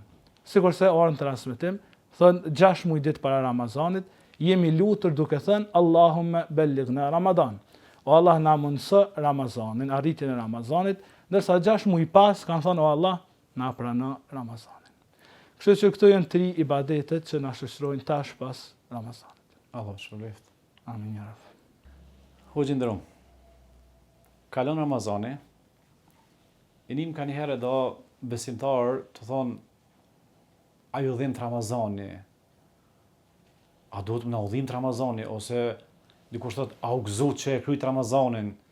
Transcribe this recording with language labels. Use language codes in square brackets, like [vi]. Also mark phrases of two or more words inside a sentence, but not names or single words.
[sq] Sikurse orën transmetim thon 6 muaj ditë para Ramazanit jemi lutur duke thënë [ar] اللهم بلغنا رمضان. [sq] O Allah na mundso Ramazanin, arritjen e Ramazanit, ndërsa 6 muaj pas kanë thënë o Allah na prano Ramazanin. Kështu që këto janë 3 ibadetet që na shoqërojnë tash pas Ramazanit. Allah shpëlbeft. [ar] آمين يا رب. [sq] Hoxhë nderuam. Kalon Ramazani, e nim ka një herë do besimtar të thonë a ju dhim të Ramazani, a duhet më na udhim të Ramazani, ose dikush thot a u gëzut që e kryt Ramazanin.